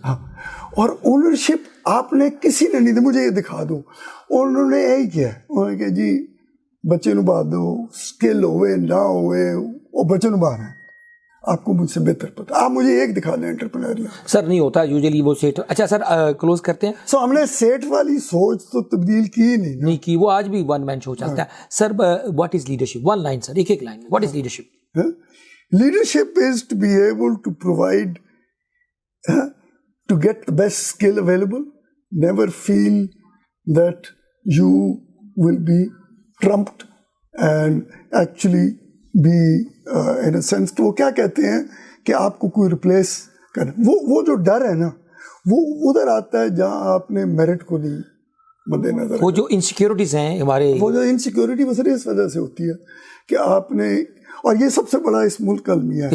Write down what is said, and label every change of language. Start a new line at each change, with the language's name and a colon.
Urdu: ہاں, اور اونرشپ آپ نے کسی نے نہیں دی. مجھے یہ دکھا دو, انہوں نے یہی کیا ہے, انہوں نے کہا جی بچے نو باہر دو, اسکل ہوئے نہ ہوئے وہ بچے نو باہر ہیں, آپ کو مجھ سے بہتر پتا. آپ مجھے ایک دکھا دیں انٹرپرینور. سر نہیں ہوتا یوزلی وہ سیٹ. اچھا سر کلوز کرتے ہیں. سو ہم نے سیٹ والی سوچ تو تبدیل کی نہیں کی, وہ آج بھی ون مین شو چلتا ہے. Sir
English: what is leadership,
Urdu: one line سر, ایک line, what is leadership?
English: Leadership is to be able to provide, to get the best skill available, never feel that you will be trumped and actually be in a sense.
Urdu: تو وہ کیا کہتے ہیں کہ آپ کو کوئی ریپلیس کرے. وہ جو ڈر ہے نا, وہ ادھر آتا ہے جہاں آپ نے میرٹ کو نہیں مد نظر. وہ جو انسیکیورٹیز ہیں ہمارے, وہ جو انسیکیورٹی بس اس وجہ سے ہوتی ہے کہ آپ نے, اور یہ سب سے بڑا اس ملک کا المیہ ہے,